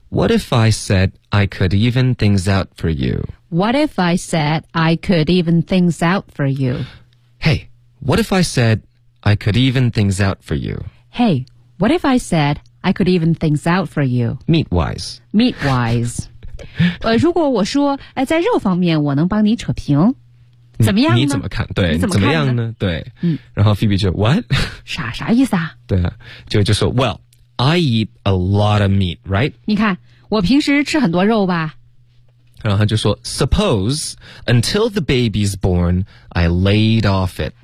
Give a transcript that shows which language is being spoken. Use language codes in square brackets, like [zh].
[en] What if I said I could even things out for you? What if I said I could even things out for you? Hey,What if I said I could even things out for you? Hey, what if I said I could even things out for you? Meat wise. Meat wise. [zh] 如果我说、在肉方面我能帮你扯平，怎么样呢？你怎么看？对，怎么样呢？对。然后 Phoebe 就 [en] What? [zh] 啥意思啊？对啊，就说 [en] Well, I eat a lot of meat, right? [zh] 你看，我平时吃很多肉吧。然后他就说 [en] Suppose until the baby's born, I laid off it.